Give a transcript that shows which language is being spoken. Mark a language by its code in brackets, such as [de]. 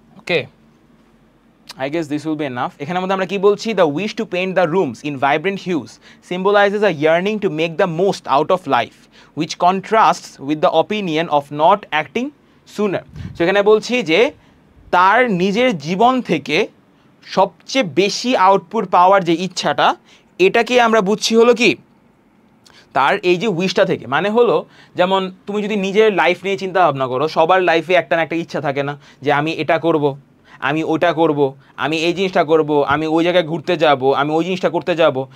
[en] okay, I guess this will be enough. [bn] এখানের মধ্যে আমরা কি বলছি, [en] the wish to paint the rooms in vibrant hues symbolizes a yearning to make the most out of life, which contrasts with the opinion of not acting sooner. [bn] So এখানে বলছি যে তার নিজের জীবন থেকে সবচেয়ে বেশি আউটপুট পাওয়ার যে ইচ্ছাটা, এটাকে আমরা বুঝছি হলো কি তার এই যে উইশটা থেকে। মানে হলো যেমন তুমি যদি নিজের লাইফ নিয়ে চিন্তা ভাবনা করো, সবার লাইফে একটা না একটা ইচ্ছা থাকে না যে আমি এটা করব, আমি ওটা করব, আমি এই জিনিসটা করব, আমি ওই জায়গায় ঘুরতে যাব, আমি ওই জিনিসটা করতে যাব।